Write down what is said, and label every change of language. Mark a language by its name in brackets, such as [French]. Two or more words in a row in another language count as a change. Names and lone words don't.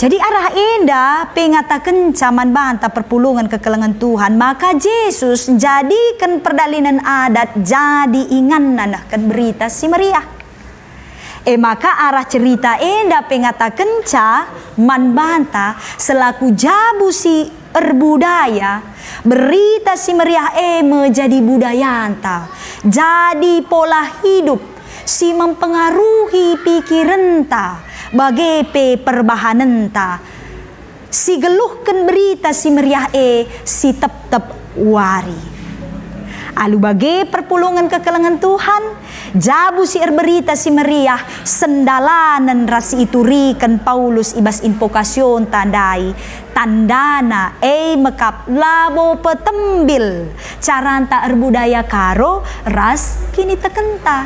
[Batak Karo] Jadi arah indah pengatakan caman banta perpulungan kekelengan Tuhan, maka Yesus jadikan perdalinan adat jadi inganan kan berita si Maria. Maka arah cerita indah pengatakan man banta selaku jabu si budaya berita si Maria menjadi budaya anta, [Indonesian] jadi pola hidup [Batak Karo] si mempengaruhi pikiran ta bagai perbahanan ta si geluhkan berita si Maria si tep wari. Alu bagai perpulungan kekelengan Tuhan jabu si berita si Maria sendalanan rasi iturikan Paulus ibas invokasyon tandai tandana mekap labo petembil caranta budaya karo ras kini tekenta.